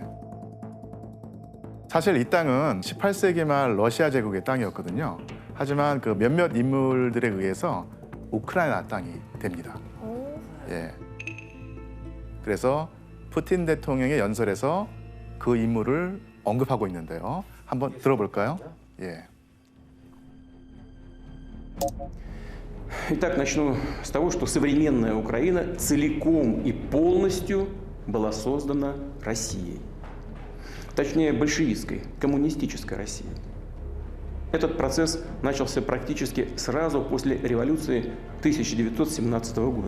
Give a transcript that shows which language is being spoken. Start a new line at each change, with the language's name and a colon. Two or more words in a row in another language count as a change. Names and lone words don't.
Korean: 사실 이 땅은 18세기 말 러시아 제국의 땅이었거든요. 하지만 그 몇몇 인물들에 의해서 우크라이나 땅이 됩니다. 예. 그래서 푸틴 대통령의 연설에서 그 인물을 언급하고 있는데요. 한번 들어볼까요? 예.
Russian: Итак, начну с того, что современная Украина целиком и полностью была создана Россией. Точнее, большевистской, коммунистической Россией. Этот процесс начался практически сразу после революции 1917 года.